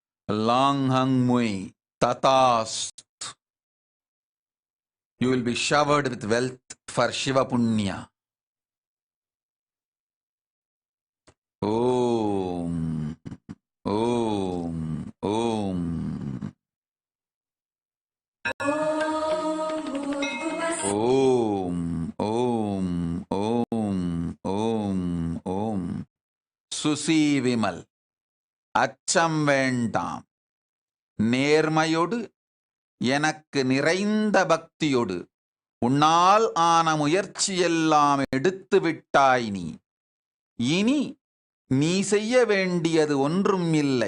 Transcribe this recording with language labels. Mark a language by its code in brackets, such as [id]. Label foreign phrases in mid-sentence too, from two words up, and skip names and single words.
[en] Lang hang mui. Tatast. You will be showered with wealth for Shiva Punya. [sa] Om. Om. Om. Om. Om. Om. Om. Om. Susi Vimal. [ta] அச்சம் வேண்டாம். நேர்மையோடு எனக்கு நிறைந்த பக்தியோடு உன்னால் ஆன முயற்சியெல்லாம் எடுத்து விட்டாய் நீ. இனி நீ செய்ய வேண்டியது ஒன்றும் இல்லை.